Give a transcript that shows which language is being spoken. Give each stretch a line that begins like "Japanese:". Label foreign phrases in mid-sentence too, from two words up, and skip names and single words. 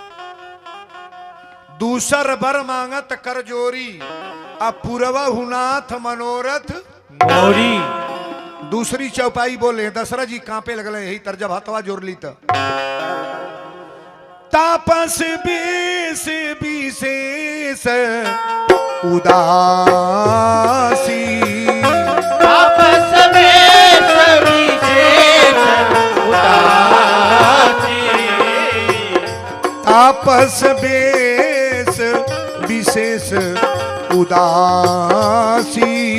Awadhi: दूसर बर मांगत कर जोरी, अब पूर्वा हुनाथ मनोरथ मोरी।
Bhojpuri: दूसरी चौपाई बोले। दशरथ जी कांपे लगले, यही तरजब हथवा जोड़ ली तो।
Awadhi: तापस बेस विशेष उदासी, तापस बेस विशेष उदासी, तापस बेस विशेष उदासी।